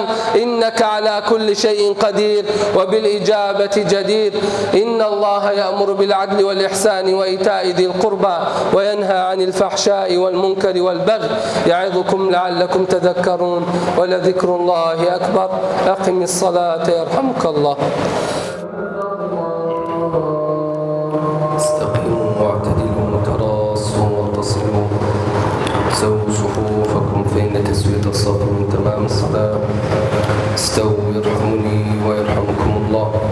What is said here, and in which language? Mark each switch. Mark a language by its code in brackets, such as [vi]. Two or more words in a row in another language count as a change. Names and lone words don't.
[ar] إنك على كل شيء قدير وبالإجابة جدير. إن الله يأمر بالعدل والإحسان وإيتاء ذي القربى وينهى عن الفحشاء والمنكر والبغي. يعظكم لعلكم تذكرون ولذكر الله أكبر. أقم الصلاة يرحمك الله. استقيموا واعتدلوا وتراصوا واتصلوا سووا صفوفكم فإن تسوية الصف من تمام الصلاة استووا يرحمني ويرحمكم الله.